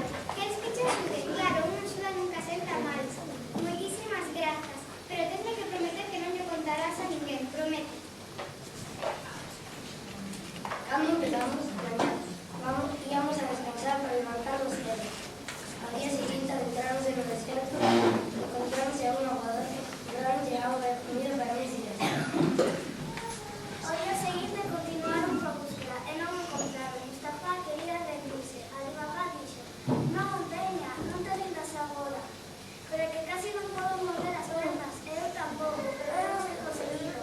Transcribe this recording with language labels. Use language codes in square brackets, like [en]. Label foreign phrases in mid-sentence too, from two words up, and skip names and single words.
[gl] Queres que che axude? Claro, unha axuda nunca senta mal. Moitísimas grazas, pero tesme que prometer que non lle contarás a ninguén. Promete. Cando empezamos, íamos a descansar para levantarnos cedo. [es] Al día seguinte adentramos en el desierto, encontramos a un aguador y darnos agua y comida para un día. [gl] Ao día seguinte continuaron coa búsqueda e non encontraron. Mustafa quería rendirse. Alibaba dixo: "Non, veña, non te rindas agora. Pero é que casi non podo mover as pernas. Eu tampouco, pero temos que conseguilo.